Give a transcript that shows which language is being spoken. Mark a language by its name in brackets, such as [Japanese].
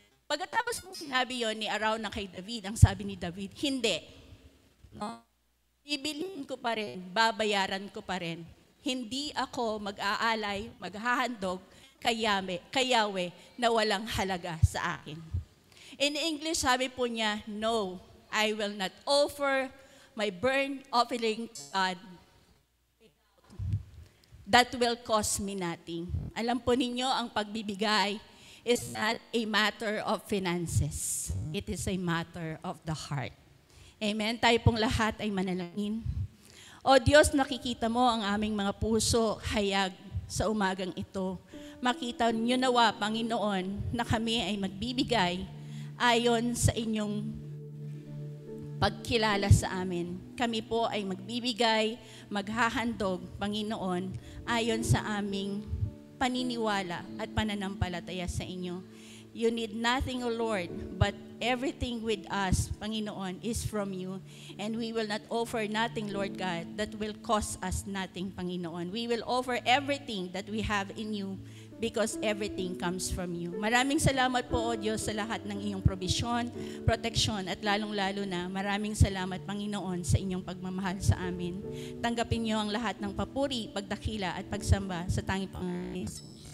[Filipino] Pagkatapos po sinabi yon ni Arauna kay David, ang sabi ni David, hindi. No? Ibilhin ko pa rin, babayaran ko pa rin. Hindi ako mag-aalay, maghahandog kay Yahweh na walang halaga sa akin. [English] In English, [Filipino] sabi po niya, [English] no, I will not offer my burnt offering to God. That will cost me nothing. [Filipino] Alam po ninyo, ang pagbibigay [English] is not a matter of finances. It is a matter of the heart. [Filipino] Amen? Tayo pong lahat ay manalangin. O Diyos, nakikita mo ang aming mga puso, hayag sa umagang ito. Makita niyo nawa, Panginoon, na kami ay magbibigay ayon sa inyong pagkilala sa amin. Kami po ay magbibigay, maghahandog, Panginoon, ayon sa aming paniniwala at pananampalataya sa inyo. [English] You need nothing, O Lord, but everything with us, Panginoon, is from you. And we will not offer nothing, Lord God, that will cost us nothing, Panginoon. We will offer everything that we have in you because everything comes from you. [Filipino] Maraming salamat po, O Diyos, sa lahat ng iyong probisyon, proteksyon, at lalong-lalo na maraming salamat, Panginoon, sa inyong pagmamahal sa amin. Tanggapin niyo ang lahat ng papuri, pagdakila, at pagsamba sa tanging Panginoon Jesus.